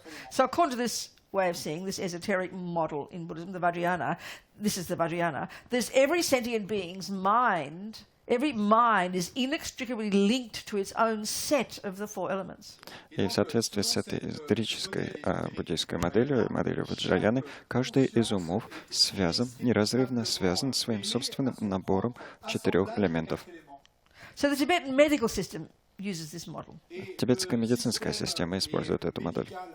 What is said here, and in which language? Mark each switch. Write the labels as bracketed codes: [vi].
[en] So according to this way of seeing, this esoteric model in Buddhism, the Vajrayana, this is the Vajrayana, there's every sentient being's mind, every mind is inextricably linked to its own set of the four elements. [ru] И в соответствии с этой эзотерической буддийской моделью Ваджраяны, каждый из умов неразрывно связан своим собственным набором 4 элементов. [en] So the Tibetan medical system uses this model. [ru] Тибетская медицинская система использует эту модель.